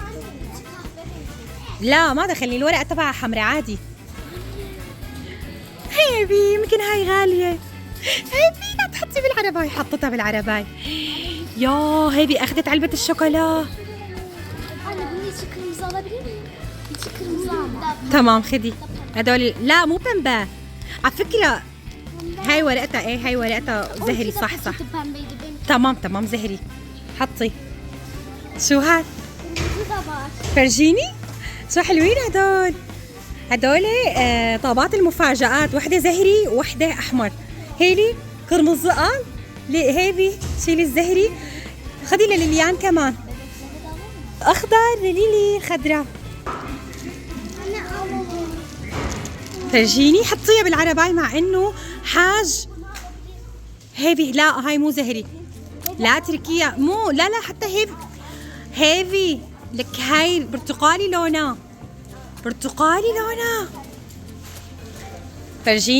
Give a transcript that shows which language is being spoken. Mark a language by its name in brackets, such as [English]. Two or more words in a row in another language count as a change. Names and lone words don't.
[Arabic] لا ما دخلني، الورقه تبعها حمراء عادي. هيبي يمكن هاي غاليه. هيبي لا تحطي بالعرباي. حطتها بالعرباي. يا هيبي اخذت علبه الشوكولا. [Turkish] Anne bunun içi kırmızı alabilir miyim? İçi kırmızı ama. [Arabic] تمام خدي هدول. لا مو بمبا على فكرة. هاي ورقتها ايه، هاي ورقتها زهري. صح [Turkish] Paketi pembeydi benim. [Arabic] تمام زهري. حطي. شو هاد؟ [Turkish] Kırmızı da var. [Arabic] فرجيني شو حلوين هدول طابات المفاجآت. وحدة زهري ووحدة أحمر. هيلي قرمز قال هيبي شيلي الزهري. خدي لليليان كمان. أخضر لليلي خضراء. [Turkish] Anne alalım. [Arabic] فرجيني حطيها بالعرباي مع انه حاج. هيفي لا هاي مو زهري. لا تركيها مو لا حتى هيفي لك هاي برتقالي لونها. فرجيني.